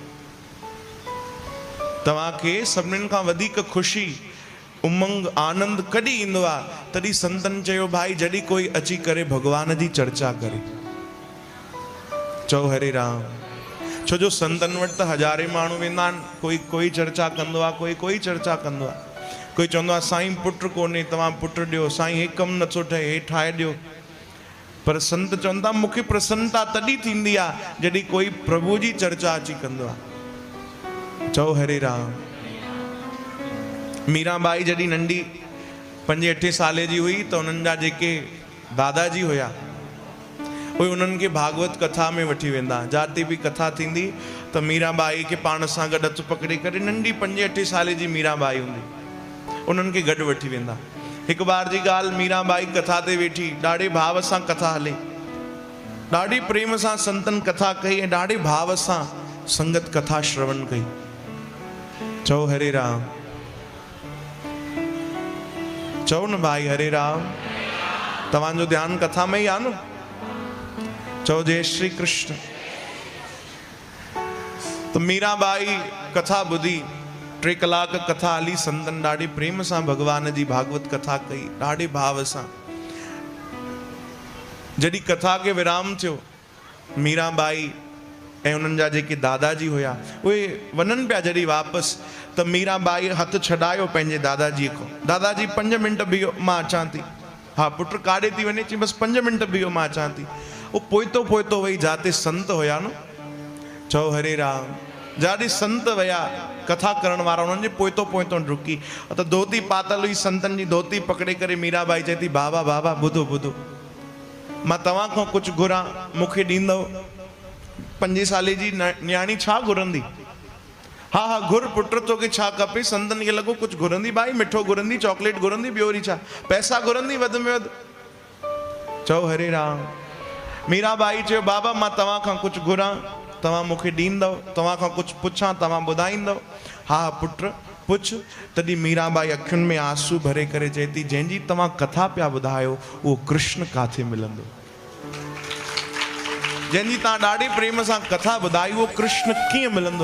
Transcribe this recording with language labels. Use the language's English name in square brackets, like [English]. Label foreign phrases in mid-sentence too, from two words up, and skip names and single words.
[Sindhi] तव्हांखे सभिनीनि खां वधीक ख़ुशी, उमंग, आनंद कॾहिं ईंदो आहे? तॾहिं संतन चयो भाई जॾहिं कोई अची करे भगवान जी चर्चा करे। चओ हरे राम। छो जो संतन वटि त हज़ारे माण्हू वेंदा आहिनि, कोई चर्चा कंदो आहे, कोई चर्चा कंदो आहे। कोई चवंदो आहे साईं पुट कोन्हे, तव्हां पुट ॾियो, साईं हे कमु नथो ठहे, हे ठाहे ॾियो। पर संत चवंदा मूंखे प्रसन्नता तॾहिं थींदी आहे जॾहिं कोई प्रभु जी चर्चा अची कंदो आहे। चओ हरे राम। मीराबाई जॾहिं नंढी 5-8 साले जी हुई त उन्हनि जा जेके दादाजी हुया उहे उन्हनि खे भागवत कथा में वठी वेंदा। जाते बि कथा थींदी त मीराबाई खे पाण सां गॾु हथु पकड़े करे, नंढी 5-8 साले जी मीराबाई हूंदी, उन्हनि खे गॾु वठी वेंदा। हिकु बार जी ॻाल्हि, मीराबाई कथा ते वेठी, ॾाढे भाव सां कथा हले, ॾाढी प्रेम सां संतन कथा कई ऐं ॾाढे भाव सां संगत कथा श्रवण कई। चओ हरे राम। चओ न भाई हरे राम। तव्हांजो ध्यानु कथा में ई आहे न? चओ जय श्री कृष्ण। तो मीराबाई कथा ॿुधी, 3 कलाक कथा हली, संतन ॾाढी प्रेम सां भगवान जी भागवत कथा कई, ॾाढे भाव सां। जॾहिं कथा खे विराम थियो, मीराबाई ऐं उन्हनि जा जेके दादाजी हुया उहे वञनि पिया जॾहिं वापसि, त मीराबाई हथु छॾायो पंहिंजे दादाजीअ खां। दादाजी 5 मिंट बीहो, मां अचां थी। हा पुट काॾे थी वञे? चई बसि 5 मिंट बीहो, मां अचां थी। उहो पोइतो वई जाते संत हुया न। चओ हरे राम। जाॾे संत विया कथा करण वारा, उन्हनि जे पोइतो डुकी त धोती पातल हुई, संतन जी धोती पकड़े करे मीराबाई चए थी बाबा बाबा ॿुधो ॿुधो, मां तव्हां खां कुझु घुरां, मूंखे ॾींदव? 5 साले जी न्याणी छा घुरंदी? हा हा घुर पुट, तोखे छा खपे? संतन खे लॻो कुझु घुरंदी, भाई मिठो घुरंदी, चॉकलेट घुरंदी, ॿियो वरी छा, पैसा घुरंदी वधि में वधि। चओ हरे राम। मीराबाई चयो बाबा मां तव्हां खां कुझु घुरां, तव्हां मूंखे ॾींदव? तव्हां खां कुझु पुछां, तव्हां ॿुधाईंदव? हा पुट पुछ। तॾहिं मीराबाई अखियुनि में आंसू भरे करे चए थी, जंहिंजी तव्हां कथा पिया ॿुधायो उहो कृष्ण काथे मिलंदो? जंहिंजी तव्हां ॾाढे प्रेम सां कथा ॿुधाई उहो कृष्ण कीअं मिलंदो?